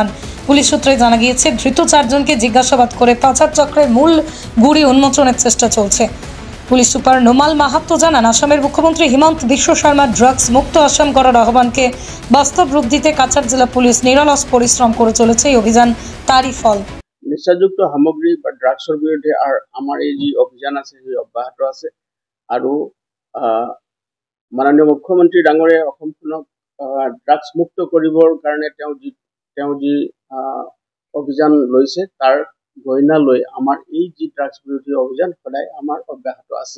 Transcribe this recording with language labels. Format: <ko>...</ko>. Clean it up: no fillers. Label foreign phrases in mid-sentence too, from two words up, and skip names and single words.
<bn>পুলিশ সূত্রে জানা গিয়েছে, ধৃত 4 জনকে জিজ্ঞাসাবাদ করে পাচার চক্রের মূল গুড়ি উন্মোচনের চেষ্টা চলছে। পুলিশ সুপার নোমাল মাহাত্তো জানান, আসামের মুখ্যমন্ত্রী হিমন্ত বিশ্ব শর্মা ড্রাগস মুক্ত আসাম করার আহ্বানকে বাস্তব রূপ দিতে কাছাড় জেলা পুলিশ নিরলস পরিশ্রম করে চলেছে। এই অভিযান তারই ফল।</bn> <as>নিচাযুক্ত সামগ্ৰী বা ড্ৰাগছৰ বিৰুদ্ধে আমাৰ এই যি অভিযান আছে সেই অব্যাহত আছে আৰু মাননীয় মুখ্যমন্ত্ৰী ডাঙৰীয়াই অসমখনক ড্ৰাগছ মুক্ত কৰিবৰ কাৰণে তেওঁ যি অভিযান লৈছে তাৰ গৰিহণা লৈ আমাৰ এই যি ড্ৰাগছ বিৰোধী অভিযান সদায় আমাৰ অব্যাহত আছে।</as>